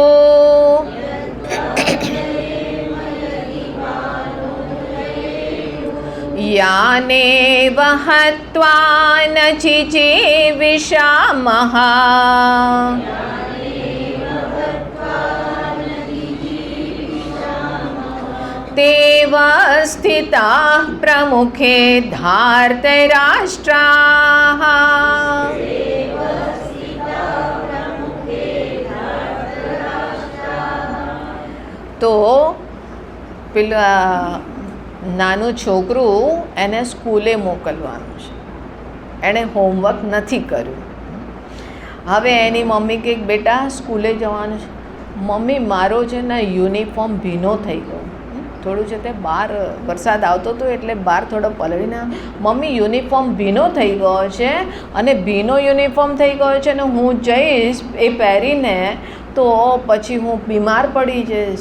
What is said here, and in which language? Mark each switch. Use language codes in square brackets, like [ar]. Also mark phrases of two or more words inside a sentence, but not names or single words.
[sa] यानेव हत्वा न चिजीविषामः तेव स्थिताः प्रमुखे धार्तराष्ट्राः [gu] तो પેલા નાનું છોકરું એને સ્કૂલે મોકલવાનું છે, એણે હોમવર્ક નથી કર્યું. હવે એની મમ્મી કહે બેટા સ્કૂલે જવાનું છે. મમ્મી મારો છે ને યુનિફોર્મ ભીનો થઈ ગયો, થોડું છે તે બહાર વરસાદ આવતો હતો એટલે બહાર થોડો પલળીને મમ્મી યુનિફોર્મ ભીનો થઈ ગયો છે અને ભીનો યુનિફોર્મ થઈ ગયો છે ને હું જઈશ એ પહેરીને તો પછી હું બીમાર પડી જઈશ.